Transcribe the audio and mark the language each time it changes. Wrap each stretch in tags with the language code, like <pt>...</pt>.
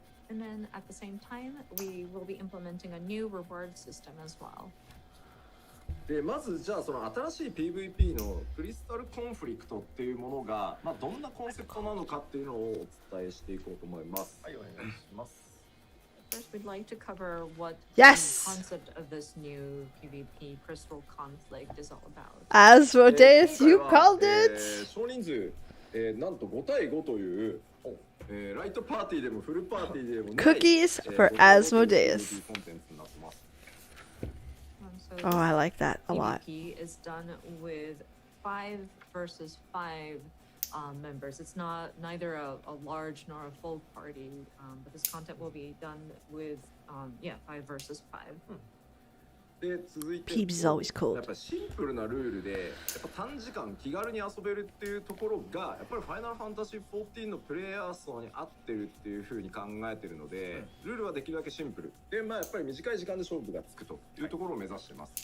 <en>And then at the same time, we will be implementing a new reward system as well.</en> <ja>でまずじゃあその新しい PVP のクリスタルコンフリクトっていうものが、まあ、どんなコンセプトなのかっていうのをお伝えしていこうと思います。はい、お願いします。</ja> <en>First, we'd like to cover what yes! the concept of this new PvP crystal conflict is all about. Asmodeus, you called it!</en> <ja>少人数なんと5対5という、ライトパーティーでもフルパーティーでもない</ja> <en>Cookies for Asmodeus. コンテンツになってます。 So Oh, I like that a lot. PvP is done with 5 versus 5 members. It's not neither a large nor a full party, but this content will be done with 5 versus 5.</en> <ja>で続いて</ja> <en>Peebs is always cold.</en> <ja>っぱりシンプルなルールでやっぱ短時間気軽に遊べるっていうところがやっぱりファイナルファンタジー14のプレイヤー層に合ってるっていう風に考えてるので、ルールはできるだけシンプルで、やっぱり短い時間で勝負がつくというところを目指してます。</ja>